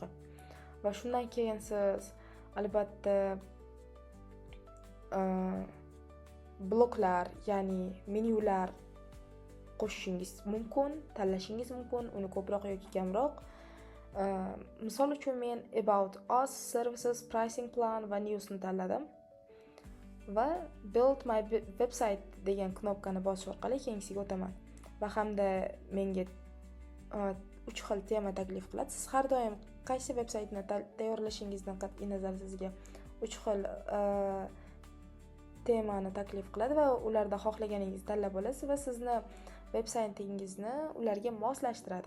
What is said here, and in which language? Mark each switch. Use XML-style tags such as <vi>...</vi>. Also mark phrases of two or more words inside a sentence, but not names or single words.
<uz>Va shundan keyin siz albatta bloklar, ya'ni menyular qo'shishingiz mumkin, tanlashingiz mumkin, uni ko'proq yoki kamroq. Misol uchun men</uz> <en>about us, services, pricing plan</en> <uz>va news ni tanladim. Va</uz> <en>build my website</en> <uz>degan knopkani bosish orqali keyingisiga o'taman. Va hamda menga 3 xil tema taklif qiladi. Siz har doim qaysi websaytni tayyorlashingizdan qat'iy nazar sizga 3 xil temani taklif qiladi va ularda xohlaganingizni tanlab olasiz va sizni websaytingizni ularga moslashtiradi.</uz>